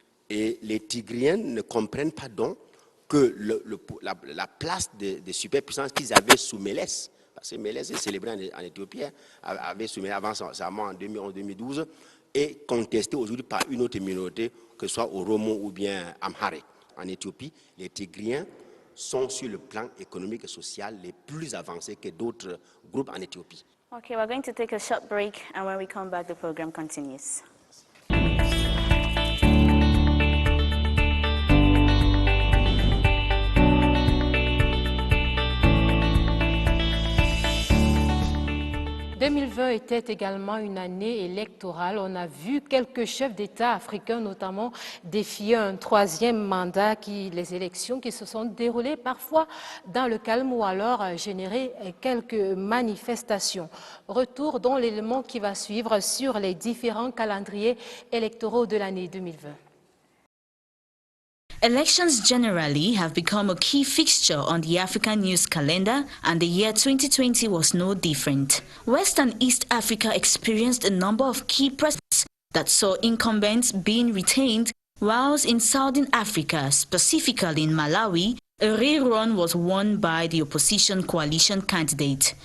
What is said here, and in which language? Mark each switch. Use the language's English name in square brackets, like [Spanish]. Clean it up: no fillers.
[French] Et les Tigriens ne comprennent pas donc que la place des superpuissances qu'ils avaient sous Mélès, parce que Mélès est célébré en Éthiopie, avait sous Mélès avant sa mort en 2011-2012, est contestée aujourd'hui par une autre minorité, que ce soit Oromo ou bien Amharique. En Éthiopie, les Tigriens sont sur le plan économique et social les plus avancés que d'autres groupes en Éthiopie. [English] Okay, we're going to take a short break, and when we come back, the program continues. [French] 2020 était également une année électorale. On a vu quelques chefs d'État africains, notamment, défier un troisième mandat, les élections qui se sont déroulées parfois dans le calme ou alors générer quelques manifestations. Retour dans l'élément qui va suivre sur les différents calendriers électoraux de l'année 2020. [English] Elections generally have become a key fixture on the African news calendar, and the year 2020 was no different. West and East Africa experienced a number of key presidents that saw incumbents being retained, whilst in Southern Africa, specifically in Malawi, a rerun was won by the opposition coalition candidate.